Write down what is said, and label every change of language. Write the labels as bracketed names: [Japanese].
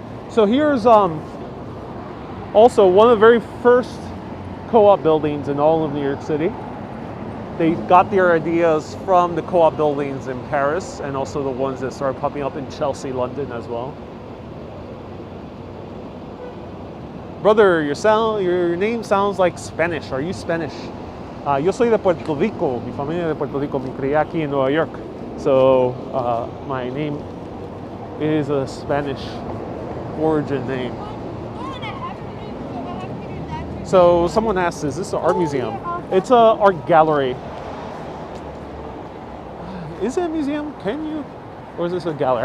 [English] So here's also one of the very first co-op buildings in all of New York City. They got their ideas from the co-op buildings in Paris and also the ones that started popping up in Chelsea, London as well. Brother, your name sounds like Spanish. Are you Spanish? [Spanish] Yo soy de Puerto Rico. Mi familia de Puerto Rico. Me crié aquí en Nueva York. [English] So my name is a Spanish origin name. So someone asked, is this an art museum? It's an art gallery. Is it a museum? Can you? Or is this a gallery?